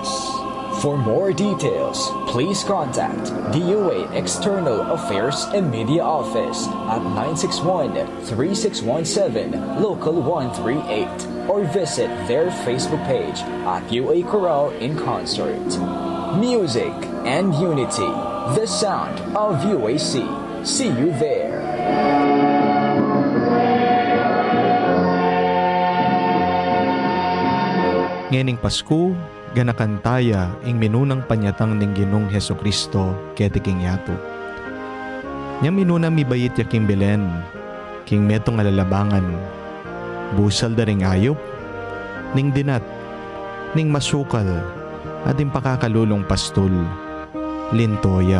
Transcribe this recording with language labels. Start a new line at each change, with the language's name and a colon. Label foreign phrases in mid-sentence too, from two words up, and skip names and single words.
English: For more details, please contact DOA External Affairs and Media Office at 961-3617 Local 138 or visit their Facebook page at UA Chorale in Concert. Music and Unity, the sound of UAC. See you there.
Pampanga: Ngening Pasko, ganakantaya ing minunang panyatang ning Ginong Hesukristo keti king yato. Nya minuna mi bayit ya king Belen, king metong alalabangan, busal da ring ayop, ning dinat, ning masukal, at ing pakakalulong pastol, lintoya.